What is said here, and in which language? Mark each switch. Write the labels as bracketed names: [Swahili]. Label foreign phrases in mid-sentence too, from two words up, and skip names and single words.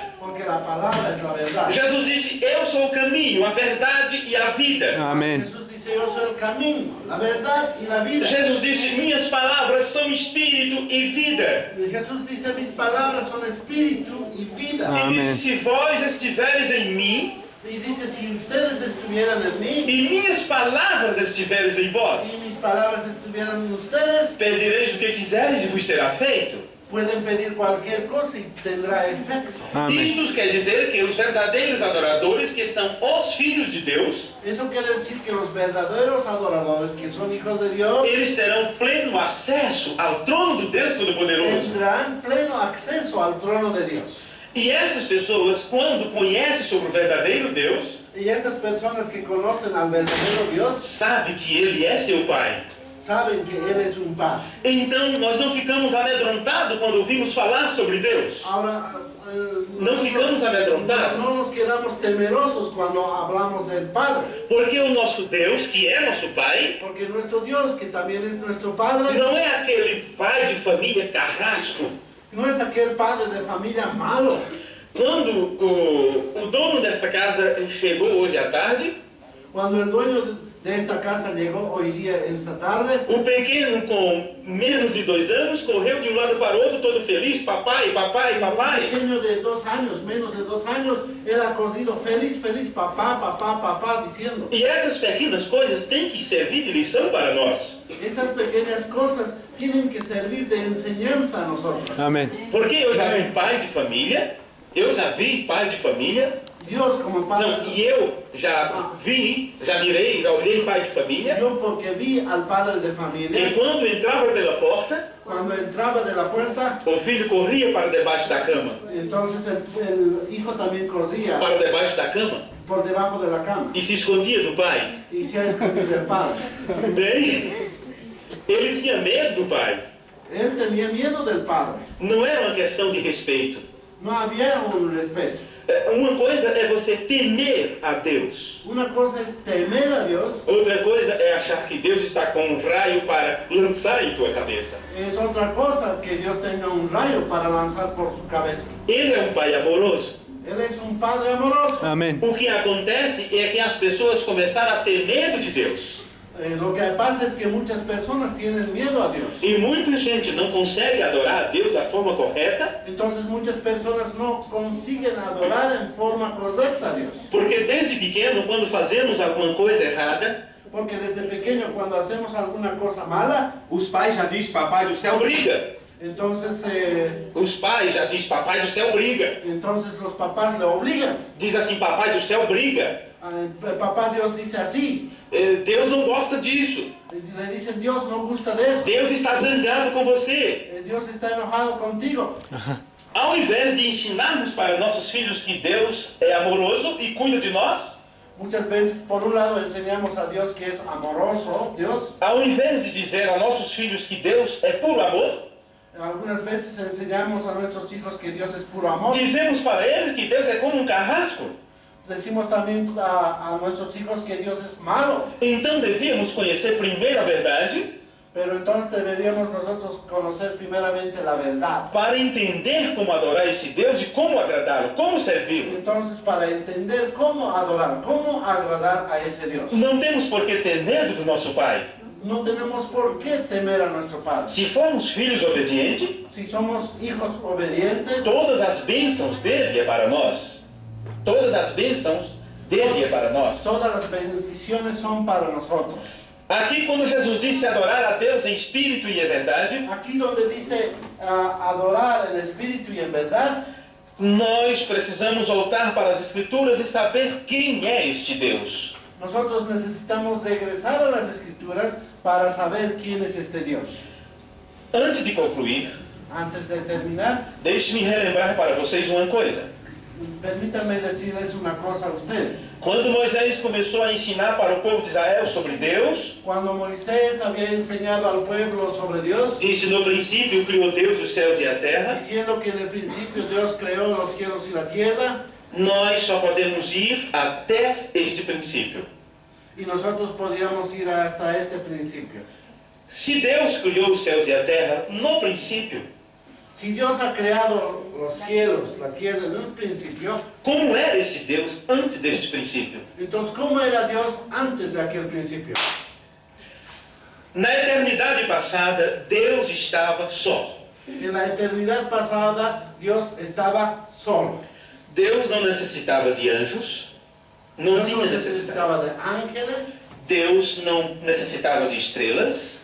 [Spanish] Porque la palabra es la verdad. [Portuguese] Jesus disse, eu sou o caminho, a verdade e a vida. [Spanish] Amén. Jesús dice, yo soy el camino, la verdad y la vida. [Portuguese] Jesus disse, minhas palavras são espírito e vida. [Spanish] Y Jesús dice, mis palabras son espíritu y vida. [Portuguese] E Amém. disse, se vós estiveres em mim, [Spanish] Y dice, si ustedes estuvieran en mí [Portuguese] e minhas palavras estiveres em vós, [Spanish] y mis palabras estuvieran en ustedes, [Portuguese] pedireis o que quiseres e vos será feito. [Spanish] pueden pedir cualquier cosa y tendrá efecto. [Portuguese] Amém. Isto quer dizer que os verdadeiros adoradores, que são os filhos de Deus, [Spanish] Eso quiere decir que los verdaderos adoradores, que son hijos de Dios, [Portuguese] eles terão pleno acesso ao trono do Deus Todo-Poderoso. [Spanish] tendrán pleno acceso al trono de Dios. [Portuguese] E estas pessoas, quando conhecem sobre o verdadeiro Deus, [Spanish] Y estas personas que conocen al verdadero Dios, [Portuguese] sabem que Ele é seu Pai. [Spanish] saben que Él es un Padre. [Portuguese] Então, nós não ficamos amedrontados quando ouvimos falar sobre Deus. [Spanish] Ahora, [Portuguese] Não ficamos amedrontados, [Spanish] no nos quedamos temerosos cuando hablamos del Padre, [Portuguese] porque o nosso Deus, que é nosso Pai, [Spanish] porque nuestro Dios, que también es nuestro Padre, [Portuguese] não é aquele pai de família carrasco. [Spanish] no es aquel padre de familia malo. [Portuguese] Quando o dono desta casa chegou hoje à tarde, [Spanish] Cuando el dueño de esta casa llegó hoy día, esta tarde, [Portuguese] o pequeno com menos de 2 anos correu de um lado para o outro todo feliz, papai, papai, [Spanish] un [Portuguese] papai. [Spanish] pequeño de 2 años, menos de 2 años, él ha corrido feliz, feliz, papá, papá, papá, diciendo, [Portuguese] E essas pequenas coisas têm que servir de lição para nós. [Spanish] estas pequeñas cosas tienen que servir de enseñanza a nosotros. Amén. [Portuguese] Porque eu já vi pai de família, [Spanish] Dios como Padre, [Portuguese] não, e eu já vi, já mirei, já olhei pai de família, [Spanish] yo porque vi al padre de que familia, [Portuguese] quando entrava pela porta, [Spanish] cuando entraba de la puerta, [Portuguese] o filho corria para debaixo da cama, [Spanish] entonces el hijo también corría [Portuguese] para debaixo da cama, [Spanish] por debajo de la cama [Portuguese] e se escondia do pai. [Spanish] y se ha escondido del padre. [Portuguese] Bem, ele tinha medo do pai. [Spanish] Él tenía miedo del padre, [Portuguese] Não era uma questão de respeito. [Spanish] no había un respeto. [Portuguese] Uma coisa é você temer a Deus. [Spanish] Una cosa es temer a Dios, [Portuguese] Outra coisa é achar que Deus está com um raio para lançar em tua cabeça. [Spanish] es otra cosa que Dios tenga un rayo para lanzar por su cabeza. [Portuguese] Ele é um pai amoroso. [Spanish] Él es un Padre amoroso. Amén. [Portuguese] O que acontece é que as pessoas começaram a ter medo de Deus. [Spanish] Lo que pasa es que muchas personas tienen miedo a Dios. [Portuguese] E muita gente não consegue adorar a Deus da forma correta, [Spanish] Entonces muchas personas no consiguen adorar en forma correcta a Dios. [Portuguese] porque desde pequeno, quando fazemos alguma coisa errada, [Spanish] Porque desde pequeño cuando hacemos alguna cosa mala, [Portuguese] os pais já dizem papai do céu briga. [Spanish] entonces, [Portuguese] Os pais já dizem papai do céu briga. [Spanish] entonces los papás le obligan. [Portuguese] Diz assim, papai do céu briga. [Spanish] El papá Dios dice así. [Portuguese] Deus não gosta disso. [Spanish] Le dicen, Dios no gusta de eso. [Portuguese] Deus está zangado com você. [Spanish] Dios está enojado contigo. [Portuguese] Ao invés de ensinarmos para nossos filhos que Deus é amoroso e cuida de nós, [Spanish] Muchas veces, por un lado, enseñamos a Dios que es amoroso, Dios. [Portuguese] ao invés de dizer a nossos filhos que Deus é puro amor, [Spanish] Algunas veces enseñamos a nuestros hijos que Dios es puro amor. [Portuguese] dizemos para eles que Deus é como um carrasco. [Spanish] decimos también a nuestros hijos que Dios es malo. [Portuguese] Então devíamos conhecer primeiro a verdade [Spanish] Pero entonces deberíamos nosotros conocer primeramente la verdad. [Portuguese] para entender como adorar esse Deus e como agradá-lo, como servi-lo. [Spanish] Entonces, para entender cómo adorar, cómo agradar a ese Dios. [Portuguese] Não temos por que ter medo do nosso Pai. [Spanish] No tenemos por qué temer a nuestro Padre. [Portuguese] Se formos filhos obedientes, [Spanish] Si somos hijos obedientes, [Portuguese] todas as bênçãos dele é para nós. Todas as bênçãos dele é para nós. [Spanish] todas las bendiciones son para nosotros. [Portuguese] Aqui, quando Jesus disse adorar a Deus em espírito e em verdade, [Spanish] Aquí donde dice adorar en espíritu y en verdad, [Portuguese] nós precisamos voltar para as Escrituras e saber quem é este Deus. [Spanish] nosotros necesitamos regresar a las escrituras para saber quién es este Dios. [Portuguese] Antes de concluir, [Spanish] Antes de terminar, [Portuguese] deixe-me relembrar para vocês uma coisa. [Spanish] permítanme decirles una cosa a ustedes. [Portuguese] Quando Moisés começou a ensinar para o povo de Israel sobre Deus, [Spanish] Cuando Moisés había enseñado al pueblo sobre Dios, [Portuguese] disse: no princípio criou Deus os céus e a terra. [Spanish] diciendo que en el principio Dios creó los cielos y la tierra, [Portuguese] Nós só podemos ir até este princípio. [Spanish] y nosotros podíamos ir hasta este principio. [Portuguese] Se Deus criou os céus e a terra no princípio, [Spanish] Si Dios ha creado los cielos, la tierra en un principio, [Portuguese] como era esse Deus antes deste princípio? [Spanish] entonces ¿cómo era Dios antes de aquel principio? [Portuguese] Na eternidade passada, Deus estava só. [Spanish] En la eternidad pasada, Dios estaba solo. [Portuguese] Deus não necessitava de anjos, não [Spanish] Dios [Portuguese] tinha [Spanish] no [Portuguese] necessidade. [Spanish] necesitaba de ángeles, [Portuguese] Deus não necessitava de estrelas,